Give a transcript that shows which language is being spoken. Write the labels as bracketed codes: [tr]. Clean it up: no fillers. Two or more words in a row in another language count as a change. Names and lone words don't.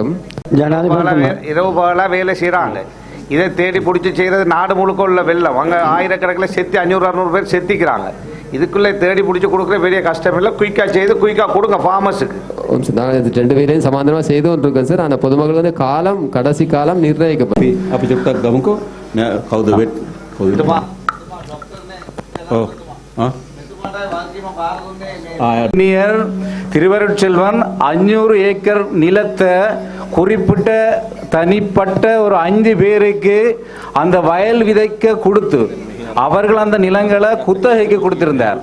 [ta] இரவு பகலாக வேலை செய்கிறாங்க. இதை தேடி பிடிச்சி செய்கிறது நாடு முழுக்க உள்ள வெள்ளம். அங்கே ஆயிரக்கணக்கில் செத்து 500-600 பேர் செத்திக்கிறாங்க. இதுக்குள்ளே தேடி பிடிச்சி கொடுக்குற பெரிய கஷ்டம் இல்லை. குயிக்காக செய்து குயிக்காக கொடுங்க ஃபார்மர்ஸுக்கு. நாங்கள் 2 பேரையும் சமாதானமாக செய்து கொண்டிருக்கோம் சார். ஆனால் பொதுமக்கள் காலம் கடைசி காலம் நிர்ணயிக்கப்படும். [si] අපි චුට්ටක් ගමුකෝ. කවුද වෙට්? [ta] திருவருட்செல்வன் 500 ஏக்கர் நிலத்தை குறிப்பிட்ட தனிப்பட்ட ஒரு 5 பேருக்கு அந்த வயல் விதைக்க கொடுத்து அவர்கள் அந்த நிலங்களை குத்தகைக்கு கொடுத்திருந்தார்.